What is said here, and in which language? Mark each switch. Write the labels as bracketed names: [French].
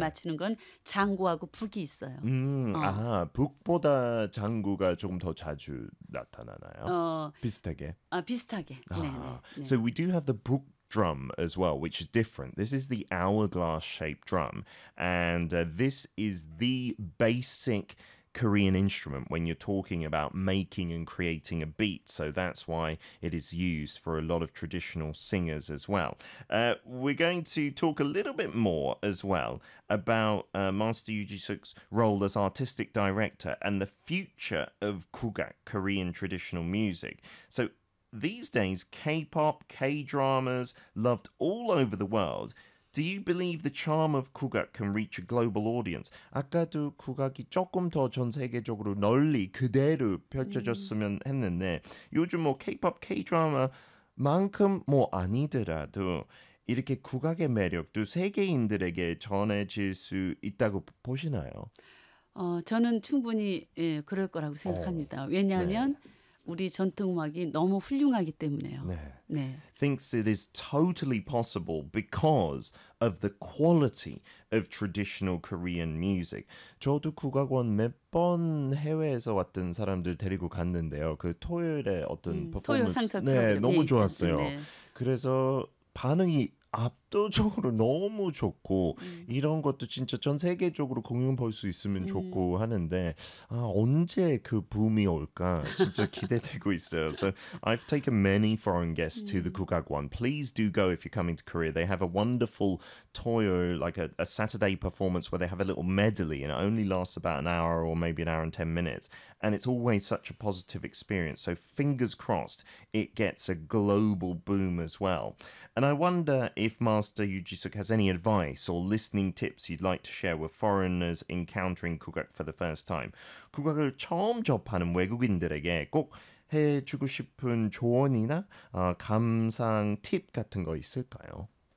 [Korean] 맞추는 건 장구하고 북이 있어요. 아, 북보다 장구가 조금 더 자주 나타나나요? 비슷하게. 비슷하게. [English] So we do have the book drum as well, which is different. This is the hourglass shaped drum, and this is the basic Korean instrument when you're talking about making and creating a beat. So that's why it is used for a lot of traditional singers as well. We're going to talk a little bit more as well about Master Yoo Ji-suk's role as artistic director and the future of Kugak, Korean traditional music. So these days, K-pop, K-dramas, loved all over the world. Do you believe the charm of Kugak can reach a global audience? [Korean] 아까도 국악이 조금 더전 세계적으로 널리 그대로 펼쳐졌으면 했는데 요즘 뭐 K-pop, K-drama만큼 뭐 아니더라도 이렇게 국악의 매력도 세계인들에게 전해질 수 있다고 보시나요? 저는 충분히 그럴 거라고 생각합니다. 왜냐하면 우리 전통음악이 너무 훌륭하기 때문에요. [English] Thinks it is totally possible because of the quality of traditional Korean music. [Korean] 저도 국악원 몇번 해외에서 왔던 사람들 데리고 갔는데요. 그 토요일에 어떤 토요 퍼포먼스, 상사 네, 프로그램에 너무 좋았어요. 있었는데. 그래서 반응이 압도적으로 너무 좋고 이런 것도 진짜 전 세계적으로 공연 볼수 있으면 좋고 하는데 아 언제 그 붐이 올까 진짜 기대되고 있어요. [English] So I've taken many foreign guests to the Gugakwon. Please do go if you're coming to Korea. They have a wonderful toyo, like a Saturday performance where they have a little medley and it only lasts about an hour or maybe an hour and 10 minutes. And it's always such a positive experience. So fingers crossed, it gets a global boom as well. And I wonder if Master Yoo Ji-suk has any advice or listening tips you'd like to share with foreigners encountering Kugak for the first time. [Korean] 국악을 처음 접하는 외국인들에게 꼭 해주고 싶은 조언이나 감상 팁 같은 거 있을까요?